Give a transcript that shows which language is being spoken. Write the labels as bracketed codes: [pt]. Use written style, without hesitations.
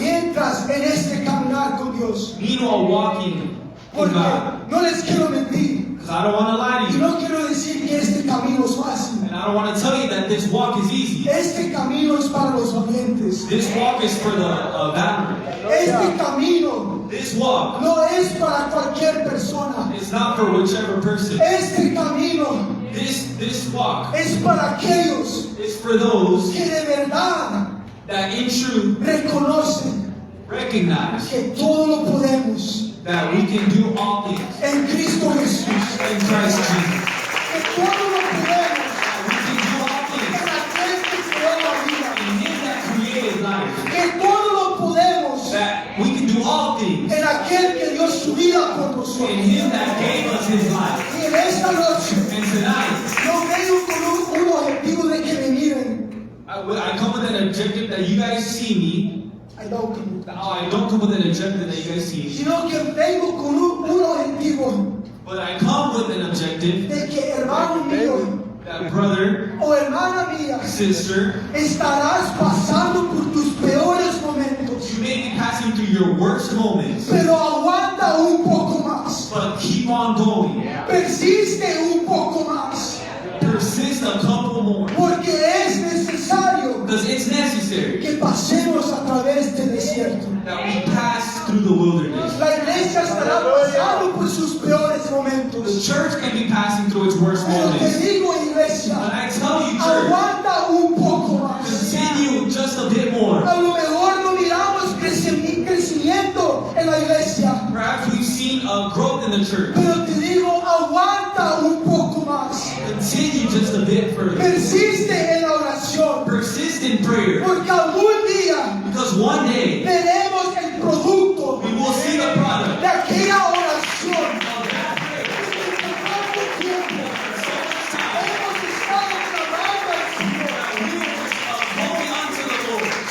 [es] mientras en este caminar con Dios. [en] Meanwhile, walking in [es] Porque [en] God. [es] no les quiero mentir. [en] Because I don't want to lie to [es] Y [en] you. [es] no quiero decir que este camino es fácil. [en] And I don't want to tell you that this walk is easy. [es] Este camino es para los valientes. [en] This walk is for the valiant. [es] Este camino [en] This walk [es] no es para cualquier persona. [en] is not for whichever person. [es] Este camino [en] This walk [es] es para aquellos [en] is for those [es] que de verdad [en] that in truth [es] reconocen [en] recognize [es] que todo lo podemos [en] that we can do all things [es] en Cristo Jesús. [en] in Christ Jesus. [es] Que todo lo podemos [en] We can do all things [es] en aquel que creó la vida. [en] in Him that created life. [es] Que todo lo podemos [en] That we can do all things [es] en aquel que dio su vida por [en] in [es] nosotros. [en] Him that gave us His life. [es] Y en esta noche [en] And tonight, [es] no vengo con un objetivo de que me miren. [en] I come with an objective that you guys see me. I don't come. I don't come with an objective that you guys see me. [es] Sino que vengo con un objetivo [en] But I come with an objective [es] de que hermano mío [en] that brother, [es] o hermana mía [en] sister, [es] estarás pasando por tus peores momentos. [en] you may be passing through your worst moments, [es] Pero aguanta un poco más. [en] but keep on going. [es] Persiste un poco más. [en] Persist a couple more. [es] Porque es necesario [en] Because it's necessary [es] que pasemos a través del desierto. [en] that we pass through the wilderness. [es] La iglesia estará pasando por sus peores [en] The [es] momentos. [en] church can be passing through its worst [es] Pero te [en] moments. [es] digo, iglesia, [en] But I tell you, church, [es] aguanta un poco más. [en] continue just a bit more. [es] A lo mejor no miramos crecimiento en la iglesia, [en] Perhaps we've seen a growth in the church. [es] pero te digo, aguanta un poco más. [en] Continue just a bit further. [es] Persiste en la oración, [en] Persist in prayer. [es] porque algún día [en] Because one day [es] veremos el producto [en] we will see the product [es] de aquella oración. [en] of that prayer. [es] Tanto tiempo hemos estado clamando al Señor. [en] We were going unto the Lord.